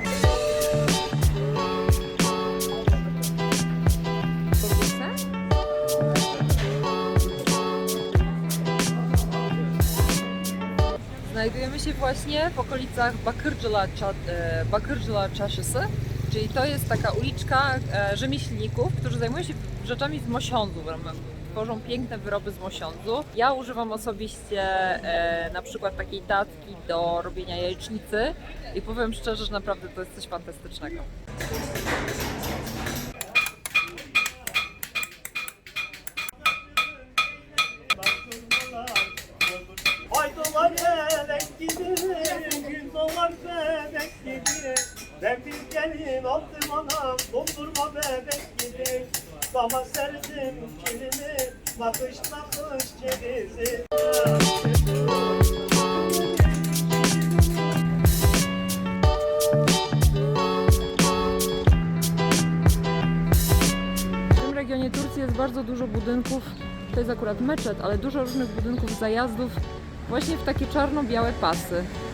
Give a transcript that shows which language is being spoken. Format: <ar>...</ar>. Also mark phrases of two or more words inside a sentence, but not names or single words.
<pl>Znajdujemy się właśnie w okolicach Bakırcılar Çarşısı, czyli to jest taka uliczka rzemieślników, którzy zajmują się rzeczami z mosiądzu, tworzą piękne wyroby z mosiądzu. Ja używam osobiście na przykład takiej tatki do robienia jajecznicy i powiem szczerze, że naprawdę to jest coś fantastycznego.</pl> <tr>Aydolar elek gidiyor, gün dolar bebek gidiyor. Ben bir gelin aldım anam, dondurma bebek gidiyor. Sama serdim kilimi, nakış nakış cevizi.</tr> <pl>W tym regionie Turcji jest bardzo dużo budynków, to jest akurat meczet, ale dużo różnych budynków, zajazdów właśnie w takie czarno-białe pasy.</pl>